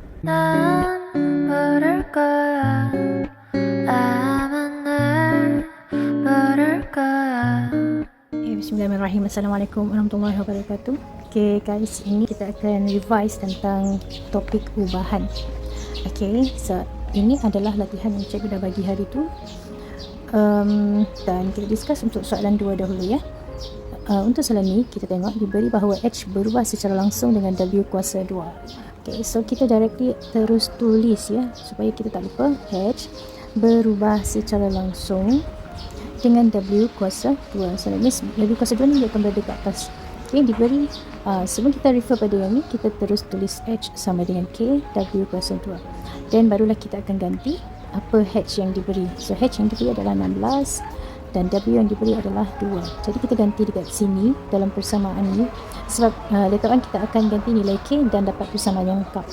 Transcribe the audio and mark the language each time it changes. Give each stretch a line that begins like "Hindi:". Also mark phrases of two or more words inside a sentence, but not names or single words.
Korean: 난 부를 거야. 아마 날 부를 거야.
Arabic: بسم الله الرحمن الرحيم. السلام عليكم ورحمة الله وبركاته.
English: Okay guys,
Malay: ini kita akan revise tentang topik ubahan.
English: Okay, so
Malay: ini adalah latihan yang cikgu dah bagi hari tu, dan kita discuss untuk soalan 2 dahulu ya. Untuk soalan ni kita tengok diberi bahawa H berubah secara langsung dengan W kuasa 2.
English: Okay, so
Malay: kita directly terus tulis ya, supaya kita tak lupa. H berubah secara langsung dengan W kuasa 2.
English: So that means
Malay: W kuasa 2 ni dia akan berada kat atas. Okay, diberi sebelum kita refer pada yang ni, kita terus tulis H sama dengan K W kuasa 2. Dan barulah kita akan ganti apa H yang diberi. So H yang diberi adalah 16 dan W yang diberi adalah 2. Jadi kita ganti dekat sini dalam persamaan ni, sebab
English: later on
Malay: kita akan ganti nilai K dan dapat persamaan yang lengkap.